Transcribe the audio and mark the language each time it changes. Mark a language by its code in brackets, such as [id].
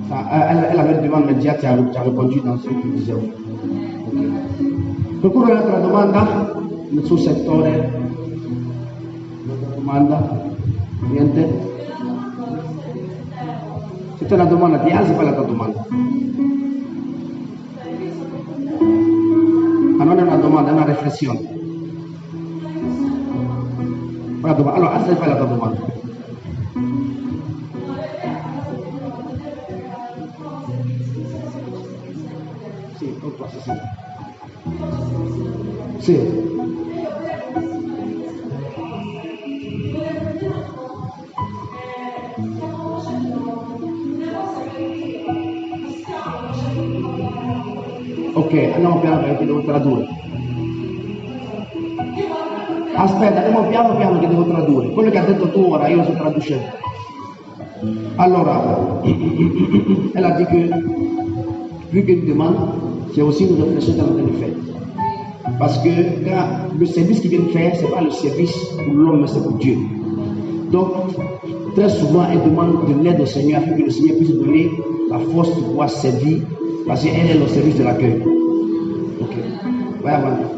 [fr] Elle avait demandé immédiate, tu as répondu dans ce que tu disais. [it] Qualcuno ha un'altra domanda nel suo settore? Un'altra domanda? Niente? Se c'è una domanda ti alzi e fai la tua domanda. Ma non è una domanda, è una riflessione. Allora, alza e fai la tua domanda. Sì, con qua, sì. Sì. Ok, andiamo piano piano che devo tradurre. Aspetta, andiamo piano piano che devo tradurre. Quello che ha detto tu ora, io lo sto traducendo. [fr] Allora, elle a dit que, plus qu'une demande, c'est aussi une réflexion qu'on est en train de faire. Parce que quand le service qu'il vient faire, ce n'est pas le service pour l'homme, mais c'est pour Dieu. Donc, très souvent, elle demande de l'aide au Seigneur afin que le Seigneur puisse donner la force de pouvoir servir, parce qu'elle est au service de l'accueil. Ok. Ouais, avant.